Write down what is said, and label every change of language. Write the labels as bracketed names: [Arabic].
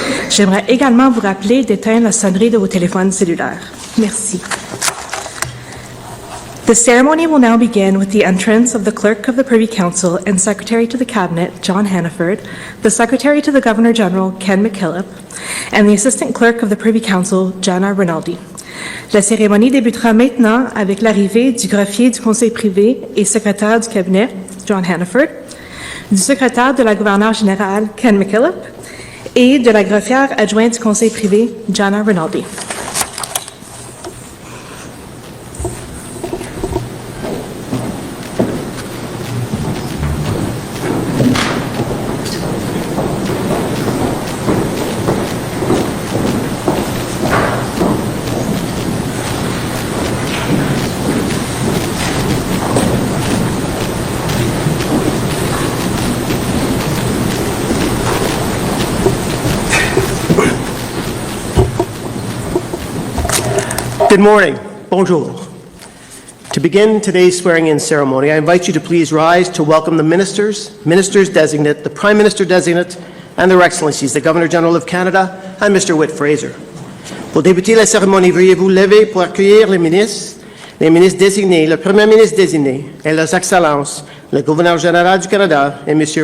[French] J'aimerais également vous rappeler d'éteindre la sonnerie de vos téléphones cellulaires. Merci. [English] The ceremony will now begin with the entrance of the Clerk of the Privy Council and Secretary to the Cabinet, John Hannaford, the Secretary to the Governor-General, Ken McKillop, and the Assistant Clerk of the Privy Council, Jana Rinaldi. [French] La cérémonie débutera maintenant avec l'arrivée du greffier du Conseil privé et secrétaire du Cabinet, John Hannaford, du secrétaire de la gouverneure générale, Ken McKillop, et de la greffière adjointe du Conseil privé, Jana Rinaldi. [English] Good morning. [French] Bonjour. [English] To begin today's swearing-in ceremony, I invite you to please rise to welcome the ministers, ministers-designate, the Prime Minister-designate, and their Excellencies, the Governor-General of Canada, and Mr. Whit Fraser. [French] Pour débuter la cérémonie, veuillez vous lever pour accueillir les ministres désignés, le Premier ministre désigné, et leurs Excellences, le Gouverneur général du Canada, et Mr.